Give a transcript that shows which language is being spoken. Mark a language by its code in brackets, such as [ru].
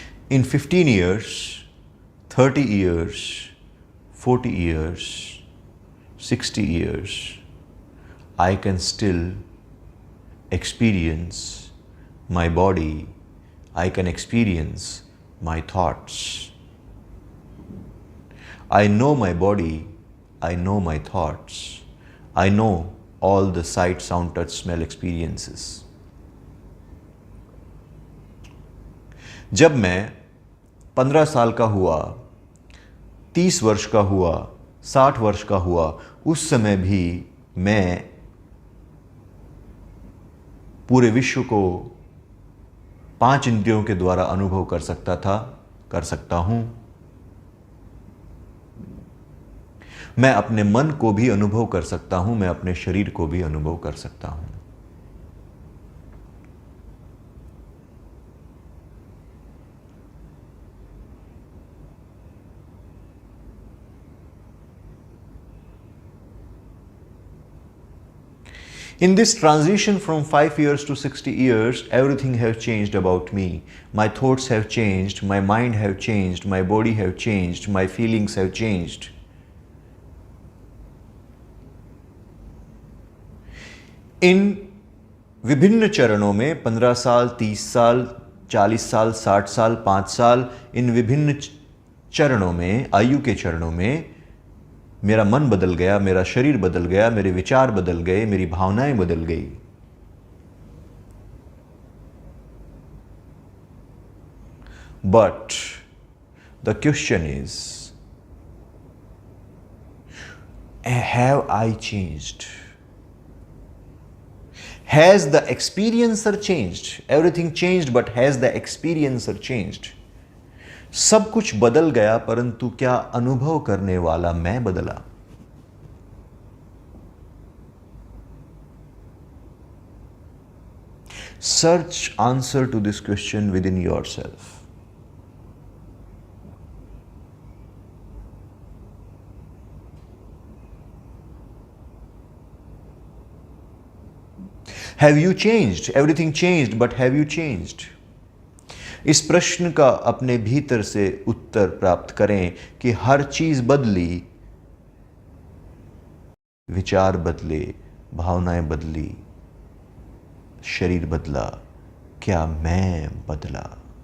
[en] In 15 years, 30 years, 40 years, 60 years, I can still experience my body, I can experience my thoughts. I know my body, I know my thoughts, I know all the sight, sound, touch, smell experiences. [hi] जब मैं 15 साल का हुआ, 30 वर्ष का हुआ, 60 वर्ष का हुआ, उस समय भी मैं पूरे विश्व को 5 इंद्रियों के द्वारा अनुभव कर सकता था, कर सकता हूं। मैं अपने मन को भी अनुभव कर सकता हूं, मैं अपने शरीर को भी अनुभव कर सकता हूं। [en] In this transition from 5 years to 60 years, everything has changed about me. My thoughts have changed, my mind have changed, my body have changed, my feelings have changed. [hi] इन विभिन्न चरणों में 15 साल, 30 साल, 40 साल, 60 साल, 5 साल, इन विभिन्न चरणों में, आयु के चरणों में मेरा मन बदल गया, मेरा शरीर बदल गया, मेरे विचार बदल गए, मेरी भावनाएं बदल गई। [en] But the question is, have I changed? Has the experiencer changed? Everything changed, but has the experiencer changed? [hi] सब कुछ बदल गया, परंतु क्या अनुभव करने वाला मैं बदला? [en] Search answer to this question within yourself. Have you changed? Everything changed, but have you changed? [hi] इस प्रश्न का अपने भीतर से उत्तर प्राप्त करें कि हर चीज बदली, विचार बदले, भावनाएं बदली, शरीर बदला, क्या मैं बदला?